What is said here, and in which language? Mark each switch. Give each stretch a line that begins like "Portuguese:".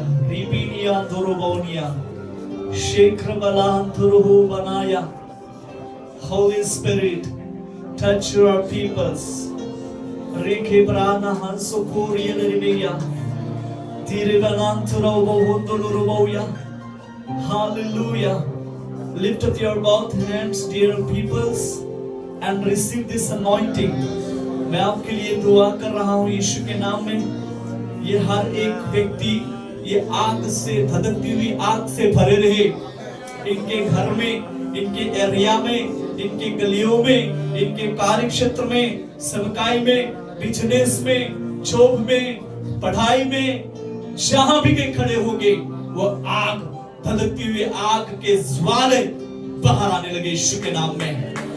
English: रिबिनिया दोरोबोनिया शेखर बलान तुरहु बनाया। Holy spirit touch your peoples. रेखे ब्राना हंसो कोरियन रिबिया तीरे बनान तुरहु होतुलुरुबोया। Hallelujah. Lift up your both hands, dear peoples, and receive this anointing.
Hindi: मैं आपके लिए दुआ कर रहा हूँ यीशु के नाम में। ये हर एक व्यक्ति ये आग से, धधकती हुई आग से भरे रहे, इनके घर में, इनके एरिया में, इनके गलियों में, इनके कार्य क्षेत्र में, सेवकाई में, बिजनेस में, जॉब में, पढ़ाई में, जहां भी के खड़े होंगे वो आग, धधकती हुई आग के ज्वाले बाहर आने लगे यीशु के नाम में।